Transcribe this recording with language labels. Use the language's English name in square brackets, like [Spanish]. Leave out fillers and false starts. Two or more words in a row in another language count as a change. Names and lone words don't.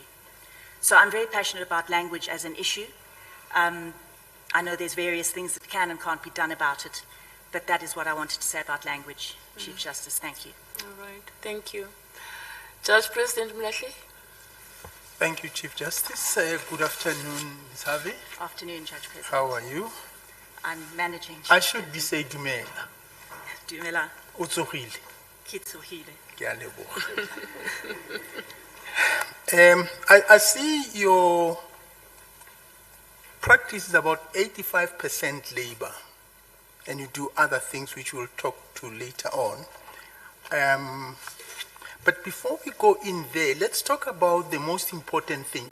[English] So I'm very passionate about language as an issue. I know there's various things that can and can't be done about it, but that is what I wanted to say about language, Chief Justice. Thank you. All right, thank you. Judge President Mlahle. Thank you, Chief Justice. Good afternoon, Ms. Harvey. Afternoon, Judge President. How are you? I'm managing. I should be saying Dumela. Dumela. [Tswana] O tsogile. Ke tsogile. Ke a leboga. [English] I see your practice is about 85% labor, and you do other things which we'll talk to later on. But before we go in there, let's talk about the most important thing.